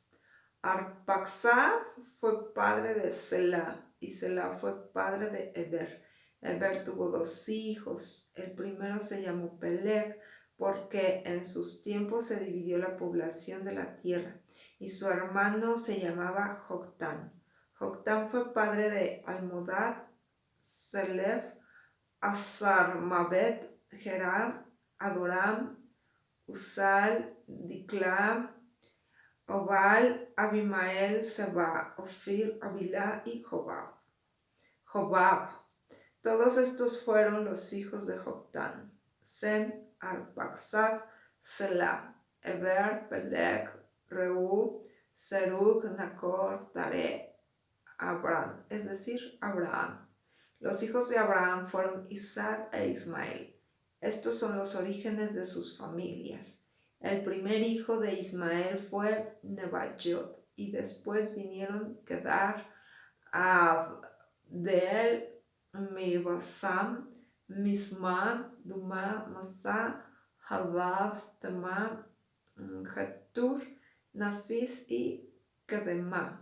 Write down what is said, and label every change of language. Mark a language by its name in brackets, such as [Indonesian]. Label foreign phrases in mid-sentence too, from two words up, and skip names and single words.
[Spanish] Arpaxad fue padre de Selah y Selah fue padre de Eber. Eber tuvo 2 hijos. El primero se llamó Peleg porque en sus tiempos se dividió la población de la tierra y su hermano se llamaba Joctán. Joctán fue padre de Almodad, Selef, Azarmabet, Geram, Adoram, Usal, Dikla, Obal, Abimael, Seba, Ofir, Abilá y Jobab. Todos estos fueron los hijos de Joctán: Sem, Arpaxad, Selah, Eber, Peleg, Reú, Serug, Nacor, Tare, Abraham, es decir, Abraham. Los hijos de Abraham fueron Isaac e Ismael. Estos son los orígenes de sus familias. El primer hijo de Ismael fue Nebaiot, y después vinieron Kedar, Abdeel, Mibasam, Misma, Duma, Masa, Hadad, Tema, Jetur, Nafis y Kedemá.